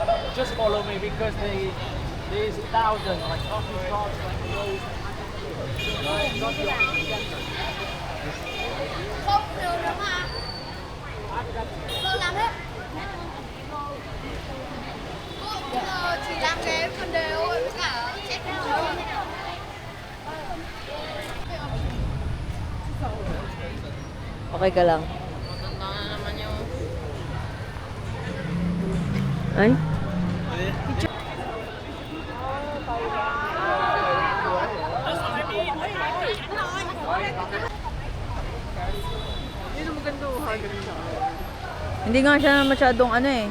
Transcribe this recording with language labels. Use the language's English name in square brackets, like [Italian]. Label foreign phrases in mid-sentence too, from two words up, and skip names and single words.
[English] just follow me because there's thousands like coffee shops like those. [Vietnamese] Không được đâu mà. Cô làm hết. Cô chỉ làm cái phần đều thôi với cả check thôi. [Filipino] Okay ka lang? Tanda na naman yung... Ay? Hindi nga siya masyadong ano eh.